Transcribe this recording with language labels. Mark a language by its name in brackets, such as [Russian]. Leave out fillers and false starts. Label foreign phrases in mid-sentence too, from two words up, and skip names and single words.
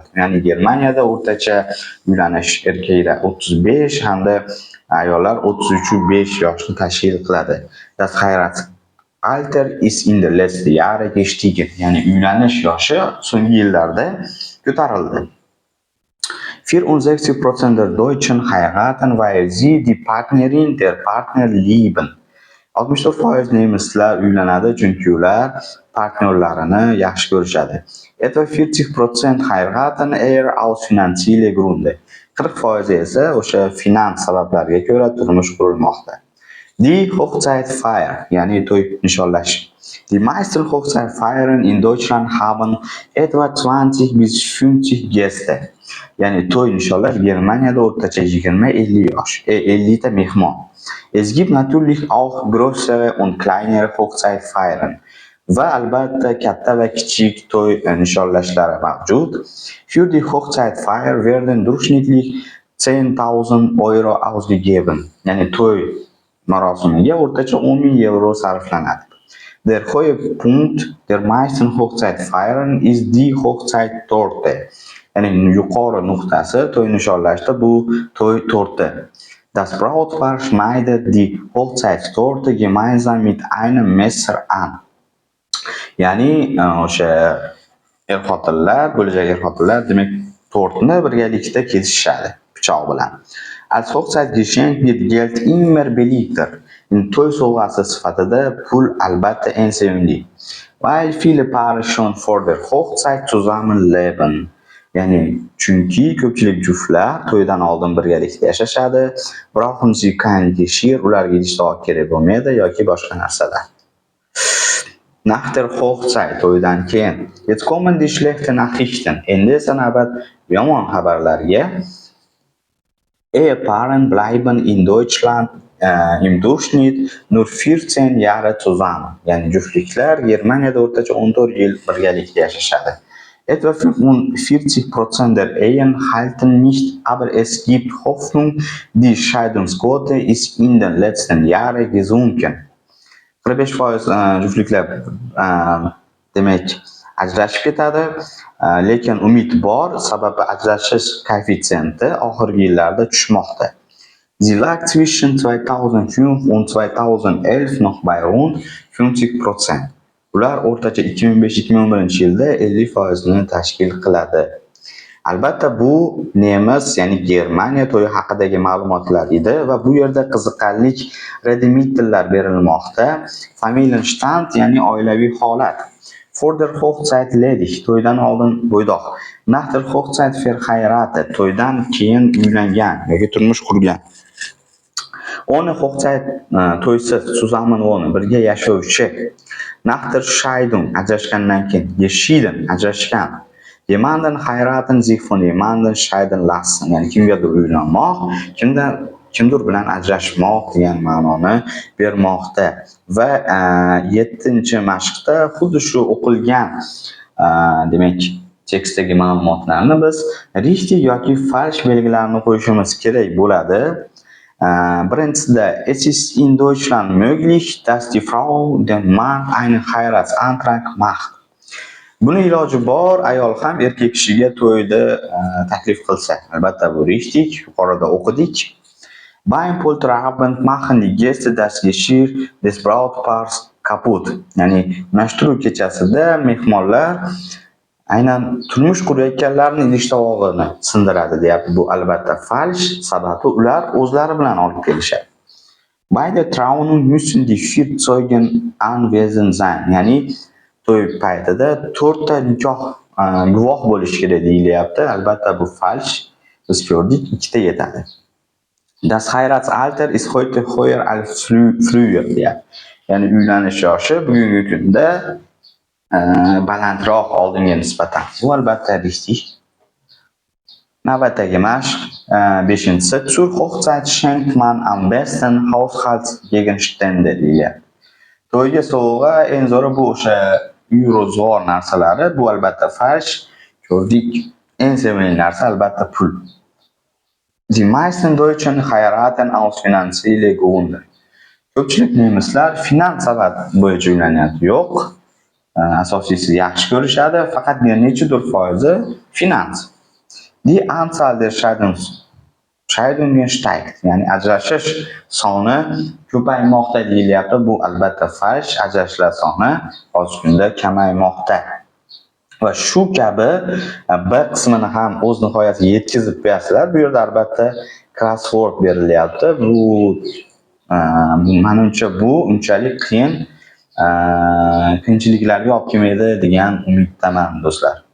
[Uzbek] Ya'ni Germaniyada o'rtacha uylanish erkaklar 35 hamda ayollar 33,5 yoshni tashkil qiladi. [German] Das Heiratsalter ist in den letzten Jahren gestiegen. [Uzbek] Ya'ni uylanish yoshi so'nggi yillarda ko'tarildi. [German] 64% der Deutschen heiraten, weil sie die Partnerin der Partner lieben. [Uzbek] 64% nemislar uylanadi chunki ular partnerlarini yaxshi ko'rishadi. [German] Etwa 40% heiraten eher aus finanzielle Gründe. [Uzbek] 40% esa o'sha finans sabablarga ko'ra turmush qurilmoqda. [German] Die Hochzeitfeier, [Uzbek] ya'ni to'y nishonlash. [German] Die meisten Hochzeitfeiern in Deutschland haben etwa 20 bis 50 Gäste. [Uzbek] Ya'ni to'y nishonlash Germaniyada o'rtacha 20-50 ta mehmon. [German] Es gibt natürlich auch größere und kleinere Hochzeitfeiern. [Uzbek] Va albatta katta va kichik to'y nishonlashlari mavjud. [German] Für die Hochzeitfeier werden durchschnittlich 10.000 Euro ausgegeben. [Uzbek] Ya'ni to'y marosimiga o'rtacha 10.000 euro sarflanadi. [German] Der Höhepunkt der meisten Hochzeitfeiern ist die Hochzeittorte. [Uzbek] Ya'ni yuqori nuqtasi to'y nishonlashda bu to'y torti. [German] Das Brautpaar schneidet die Hochzeitstorte gemeinsam mit einem Messer an. [Uzbek] Ya'ni o'sha bo'lajak er-xotinlar demak tortni birgalikda kesishadi pichoq bilan. [German] Als Hochzeitgeschenk wird Geld immer beliebter. [Uzbek] To'y sovg'asi sifatida pul albatta eng sevimli. [German] Weil viele Paare schon vor der Hochzeit zusammen leben. [Uzbek] Ya'ni chunki ko'pchilik juftlar to'ydan oldin birgalikda yashashadi, biroq [German] sie kein Geschirr [Uzbek] ularga idishtoq kerak bo'lmaydi yoki boshqa narsalar. [German] Nach der Hochzeit, [Uzbek] to'ydan keyin. [German] Jetzt kommen die schlechten Nachrichten. [Uzbek] Endi esa navbat yomon xabarlarga. [German] Ehepaare bleiben in Deutschland im Durchschnitt nur 14 Jahre zusammen. [Uzbek] Ya'ni juftliklar Germaniyada o'rtacha 14 yil birgalikda yashashadi. [German] Etwa 45% der Ehen halten nicht, aber es gibt Hoffnung, die Scheidungsquote ist in den letzten Jahren gesunken. [Uzbek] 45% juftliklar demak ajrashib ketadi, lekin umid bor, sababi ajrashish koeffitsiyenti oxirgi yillarda tushmoqda. [German] Sie lag zwischen 2005 und 2011 noch bei rund 50%. [Uzbek] Ular o'rtacha 2005-2011 yilda 50% ni tashkil qiladi. Albatta bu nemis, ya'ni Germaniya to'yi haqidagi ma'lumotlar edi va bu yerda qiziqarli redmitlar berilmoqda. Familienstand, ya'ni oilaviy holat. [German] Vor der Hochzeit ledig, [Uzbek] to'ydan oldin bo'ydoq. [German] Nach der Hochzeit verheiratet, [Uzbek] to'ydan keyin uylangan yoki turmush qurgan. [German] Ohne Hochzeit to'ysiz zusammen wohnen, [Uzbek] birga yashovchi. [German] Nach der Scheidung, [Uzbek] ajrashgandan keyin, geschieden, ajrashgan. [German] Jemanden heiraten sich von jemanden scheiden lassen. [Uzbek] Ya'ni kimgadir uylanmoq, kimdir bilan ajrashmoq degan ma'noni bermoqda. Va 7-mashqda xuddi shu o'qilgan demak tekstdagi ma'lumotlarni biz richtig yoki falsch belgilarini qo'yishimiz kerak bo'ladi. Birinchida, [German] es ist in Deutschland möglich, dass die Frau dem Mann einen Heiratsantrag macht. [Uzbek] Buni iloji bor, ayol ham erkak kishiga to'yda taklif qilsa. Albatta bu richtig, yuqorida o'qidik. [German] Beim Polterabend machen die Gäste das Geschirr des Brautpaars kaputt. [Uzbek] Ya'ni unashtiruv kechasida mehmonlar aynan turmush qurayotganlarning idishtovog'ini sindiradi deyapti. Bu albatta falsch, sababi ular o'zlari bilan olib kelishadi. [German] Bei der Trauung müssen die 4 Zeugen anwesend sein. [Uzbek] Ya'ni to'y paytida 4 ta nikoh guvoh bo'lishi kerak deyilyapti. Albatta bu falsch. Biz ko'rdik, 2 ta yetadi. [German] Das Heiratsalter ist heute höher als früher. [Uzbek] ya'ni uylanish yoshi bugungi kunda balandroq oldinga nisbatan. Bu albatta richtig. Navbatdagi mashq 5-si [German] Zur Hochzeit schenkt man am besten Haushaltsgegenstände [Uzbek] deyiladi. To'yga sovg'a eng zo'ri bu o'sha uy ro'zg'or narsalari. Bu albatta farsh, ko'rdik. Eng sevimli narsa albatta pul. [German] Die meisten Deutschen heiraten aus finanziellen Gründen. [Uzbek] Ko'pchilik nemislar finans sabab bo'yicha uylanyapti. Yo'q. Asosiysi yaxshi ko'rishadi, faqat bir nechadir foizi finans. [German] Die Anzahl der Scheidungen steigt. [Uzbek] Ya'ni ajrashish soni ko'paymoqda deyilyapti. Bu albatta falsh. Ajrashishlar soni hozirgi kunda kamaymoqda. Va shu kabi bir qismini ham o'z nihoyasiga yetkazib qo'yasizlar. Bu yerda albatta crossword berilyapti. Bu menimcha bu unchalik qiyinchiliklarga olib kelmaydi degan umiddaman do'stlar.